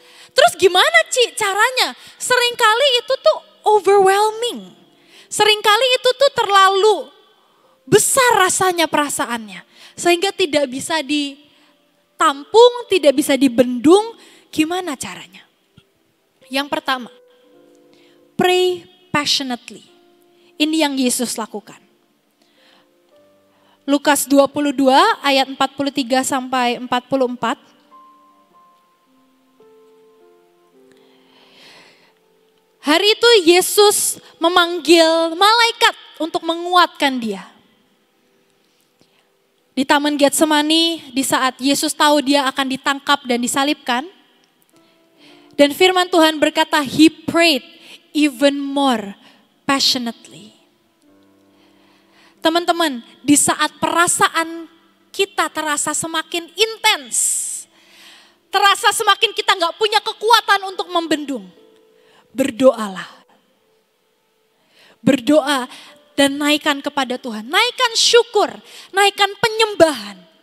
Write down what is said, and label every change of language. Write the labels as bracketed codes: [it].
[id] Terus gimana caranya? Seringkali itu tuh overwhelming. Seringkali itu tuh terlalu besar rasanya perasaannya. Sehingga tidak bisa ditampung, tidak bisa dibendung. Gimana caranya? Yang pertama, [en] pray passionately. [id] Ini yang Yesus lakukan. Lukas 22 ayat 43 sampai 44. Hari itu Yesus memanggil malaikat untuk menguatkan dia. Di Taman Getsemani, di saat Yesus tahu dia akan ditangkap dan disalibkan. Dan firman Tuhan berkata, [en] He prayed even more passionately. [id] Teman-teman, di saat perasaan kita terasa semakin intens, terasa semakin kita gak punya kekuatan untuk membendung, berdoalah. Berdoa dan naikkan kepada Tuhan. Naikkan syukur, naikkan penyembahan.